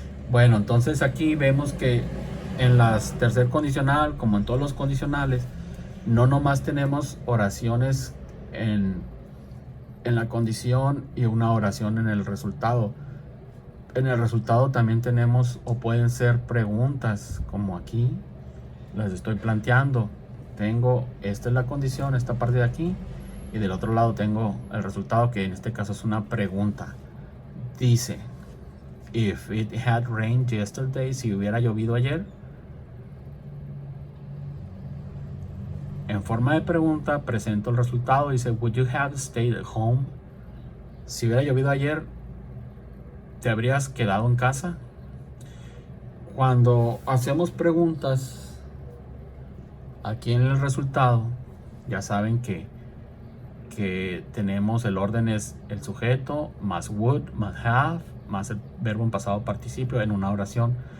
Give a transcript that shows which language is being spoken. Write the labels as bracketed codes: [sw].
[es] Bueno, entonces aquí vemos que en las tercer condicional, como en todos los condicionales, no nomás tenemos oraciones en la condición y una oración en el resultado. En el resultado también tenemos, o pueden ser preguntas, como aquí las estoy planteando. Tengo, esta es la condición, esta parte de aquí, y del otro lado tengo el resultado, que en este caso es una pregunta. Dice: [en] if it had rained yesterday, [es] si hubiera llovido ayer. En forma de pregunta presento el resultado. Dice: [en] would you have stayed at home? [es] Si hubiera llovido ayer, ¿te habrías quedado en casa? Cuando hacemos preguntas aquí en el resultado, ya saben que tenemos el orden, es el sujeto más would más have más el verbo en pasado participio en una oración.